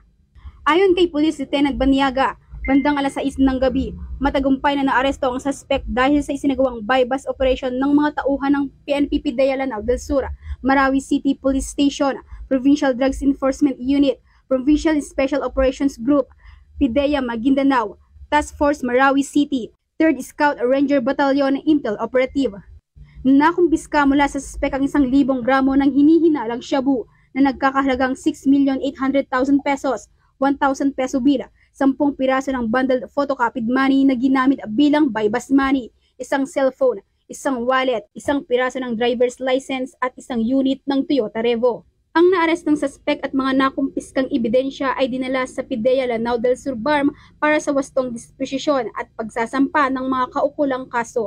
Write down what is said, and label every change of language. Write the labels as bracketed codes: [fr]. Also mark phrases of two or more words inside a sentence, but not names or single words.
[tl] Ayon kay Police Lieutenant Baniaga, bandang alas 6 ng gabi, matagumpay na naaresto ang suspect dahil sa isinagawang [en] buy-bust operation [tl] ng mga tauhan ng PNP PIDEA Lanao del Sur, Marawi City Police Station, Provincial Drugs Enforcement Unit, Provincial Special Operations Group, PIDEA Maguindanao, Task Force Marawi City, 3rd Scout Ranger Battalion Intel Operative. Nakumpiska mula sa suspect ang 1,000 gramo ng hinihinalang shabu na nagkakahalagang 6,800,000 pesos, 1,000 peso bill, 10 piraso ng [en] bundled photocopied money [tl] na ginamit bilang [en] buy-bust money, [tl] isang cellphone, isang wallet, isang piraso ng [en] driver's license [tl] at isang unit ng Toyota Revo. Ang naarestong suspect at mga nakumpiskang ebidensya ay dinala sa PIDEA Lanao del Sur BARM para sa wastong disposisyon at pagsasampa ng mga kaukulang kaso.